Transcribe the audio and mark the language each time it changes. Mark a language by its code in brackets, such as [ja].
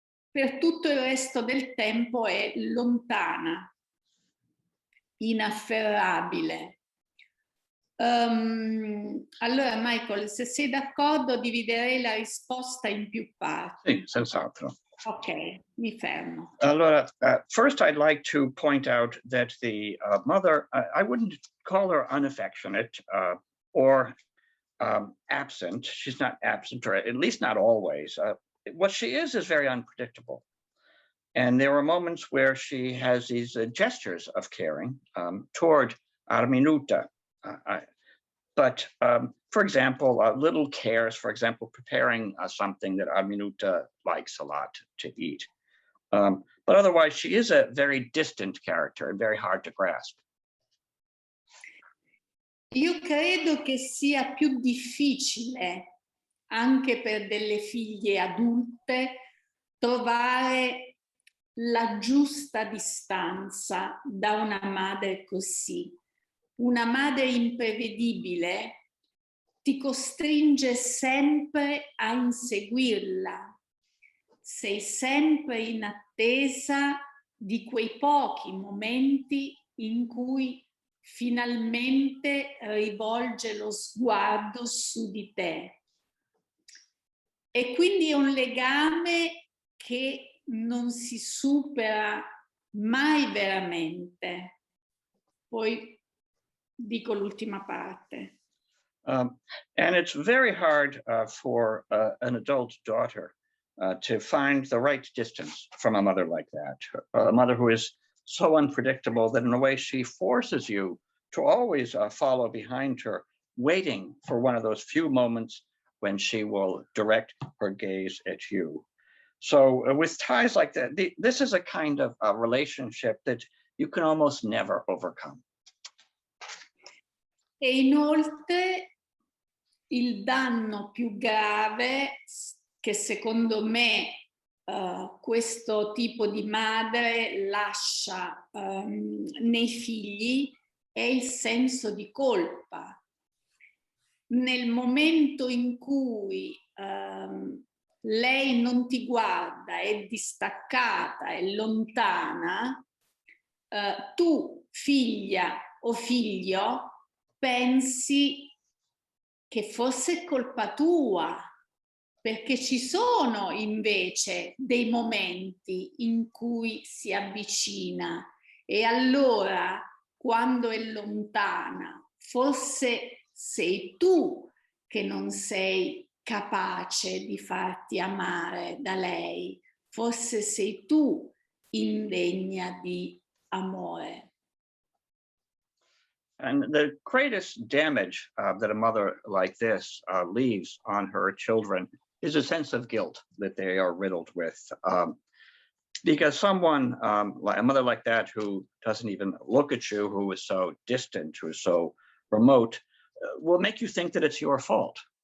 [it] Per tutto il resto del tempo è lontana, inafferrabile. Allora, Michael, se sei d'accordo, dividerei la risposta in più parti. Sì, senz'altro. Ok, mi fermo. [en] Allora, first I'd like to point out that the mother, I wouldn't call her unaffectionate or absent. She's not absent, or at least not always. What she is very unpredictable. And there are moments where she has these gestures of caring toward Arminuta. But for example, little cares, for example, preparing something that Arminuta likes a lot to eat. But otherwise, she is a very distant character and very hard to grasp. [it] Io credo che sia più difficile, anche per delle figlie adulte, trovare la giusta distanza da una madre così. Una madre imprevedibile ti costringe sempre a inseguirla. Sei sempre in attesa di quei pochi momenti in cui finalmente rivolge lo sguardo su di te. E quindi è un legame che non si supera mai veramente. Poi dico l'ultima parte. [en] And it's very hard for an adult daughter to find the right distance from a mother like that. A mother who is so unpredictable that in a way she forces you to always follow behind her, waiting for one of those few moments when she will direct her gaze at you. So with ties like that, this is a kind of a relationship that you can almost never overcome. [it] E inoltre il danno più grave che secondo me questo tipo di madre lascia nei figli è il senso di colpa. Nel momento in cui lei non ti guarda, è distaccata, è lontana, tu, figlia o figlio, pensi che fosse colpa tua, perché ci sono invece dei momenti in cui si avvicina e allora, quando è lontana, forse sei tu che non sei capace di farti amare da lei, forse sei tu indegna di amore. [en] And the greatest damage that a mother like this leaves on her children is a sense of guilt that they are riddled with. Because someone, like a mother like that, who doesn't even look at you, who is so distant, who is so remote, will make you think that it's your fault.